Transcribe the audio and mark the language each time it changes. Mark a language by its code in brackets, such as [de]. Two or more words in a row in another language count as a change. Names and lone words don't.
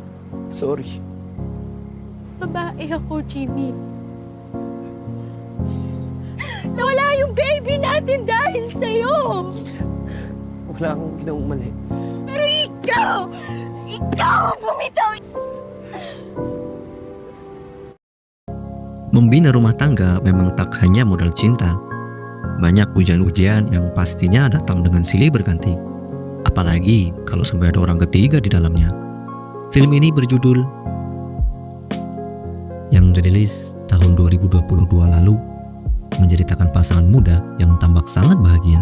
[en] Sorry. [tl] Babae ako, Jimmy. Nawala yung baby natin dahil sa'yo. Wala akong ginawang mali. Pero ikaw ang bumitaw. [ms] Membina rumah tangga memang tak hanya modal cinta. [id] Banyak ujian-ujian yang pastinya datang dengan silih berganti. Apalagi kalau sampai ada orang ketiga di dalamnya. Film ini berjudul yang dirilis tahun 2022 lalu, menceritakan pasangan muda yang tampak sangat bahagia.